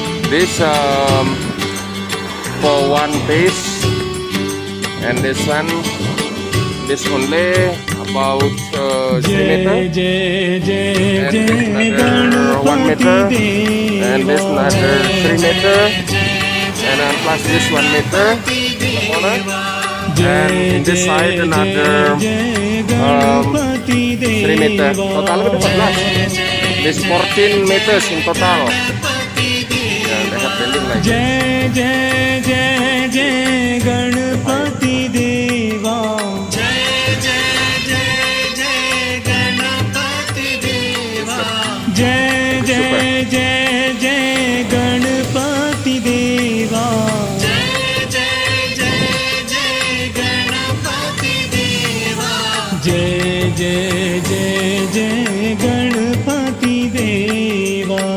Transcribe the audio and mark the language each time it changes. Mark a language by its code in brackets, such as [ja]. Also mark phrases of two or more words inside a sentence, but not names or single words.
[en] This for one piece, and this one, this only about 3 meter, and this another 1 meter, and this another 3 meter, and then plus this 1 meter, and in this side another 3 meter. Total itu 14. This 14 meters in total. Yeah, they have building like this. [hi] जय जय जय जय गणपति देवा, जय जय जय जय गणपति देवा, जय जय जय जय गणपति देवा, जय जय जय जय गणपति देवा, जय जय जय जय गणपति देवा,